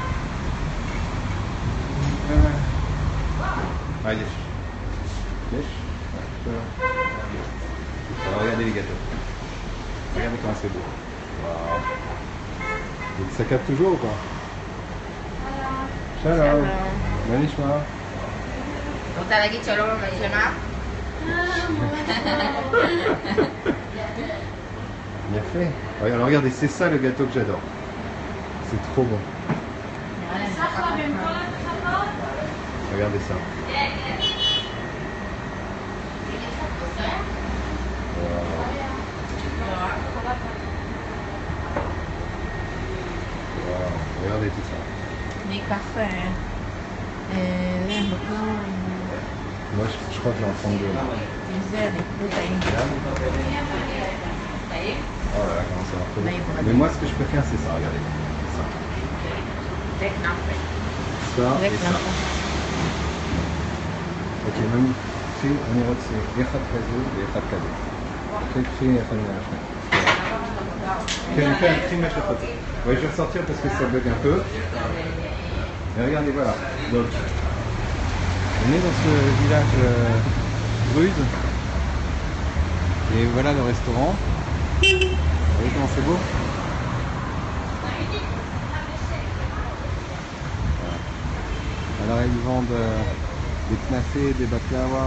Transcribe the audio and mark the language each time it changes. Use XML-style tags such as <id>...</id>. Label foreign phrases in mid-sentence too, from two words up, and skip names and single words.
<fr>Allez. Alors regardez les gâteaux. Regardez comment c'est beau. Wow. Donc ça capte toujours ou pas? Shalom. Bonjour.</fr> <he>רוצה להגיד שלום למצלמה?</he> <fr>Bien fait. Alors regardez, c'est ça le gâteau que j'adore. C'est trop bon. Regardez ça. Wow. Regardez tout ça.</fr> <he>אני אקח</he> <fr>Moi je crois que je vais en prendre deux.</fr> <he>עם זה, אני אקח טעים. טעים?</he> <fr>Oh là là, comment ça va trop bien. Mais moi ce que je préfère c'est ça, regardez. Ça.</fr> <he>זה כנאפה.</he> <fr>Ça</fr> <he>זה</he> <fr>et ça.</fr> <he>כנאפה.</he> <fr>Ok, mamie, on est retiré.</fr> <he>אחד כזה ואחד כזה. קחי אחד מהשני. כן, קחי מהשני.</he> <fr>Ouais, je vais ressortir parce que ça bug un peu. Et regardez, voilà. Donc, on est dans ce village druide. Et voilà le restaurant. Vous voyez comment c'est beau? Alors ils vendent des knafés, des baklava.</fr>